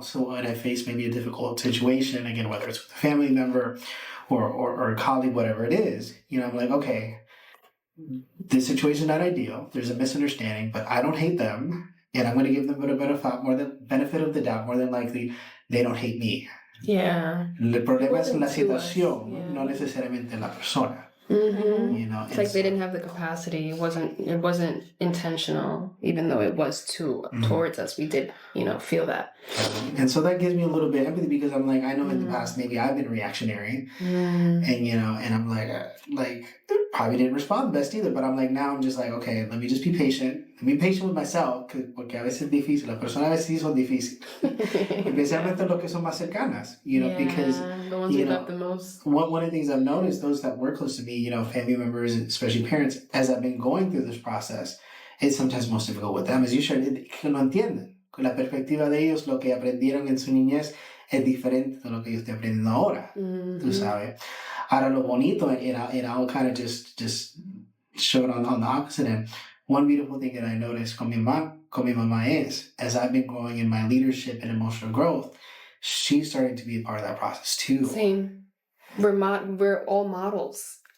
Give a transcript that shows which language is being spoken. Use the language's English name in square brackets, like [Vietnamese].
[English] So when I face maybe a difficult situation, again, whether it's with a family member or a colleague, whatever it is, I'm like, okay, this situation is not ideal. There's a misunderstanding, but I don't hate them. And I'm going to give them a benefit of the doubt. More than likely, they don't hate me. Yeah. [Spanish] El problema es la situación, no necesariamente la persona. [English] It's like they didn't have the capacity. It wasn't intentional, even though it was towards us. We did, feel that. And so that gives me a little bit of empathy, because I'm like, I know in the past maybe I've been reactionary, and and I'm like probably didn't respond the best either. But I'm like, now I'm just like, okay, let me just be patient. Let me be patient with myself, [Spanish] porque a veces es difícil. Las personas a veces sí son difíciles, especialmente los que son más cercanas. [English] Because the ones we love the most. One of the things I've noticed, those that were close to me, family members, especially parents, as I've been going through this process, it's sometimes most difficult with them, as you shared, [Spanish] que no entienden. Con la perspectiva de ellos, lo que aprendieron en su niñez es diferente de lo que yo estoy aprendiendo ahora. Tú sabes. Ahora lo bonito, [English] and I'll kind of just show it on the opposite end. One beautiful thing that I noticed [Spanish] con mi mamá [English] is, as I've been growing in my leadership and emotional growth, she's starting to be a part of that process too. Same. We're all models.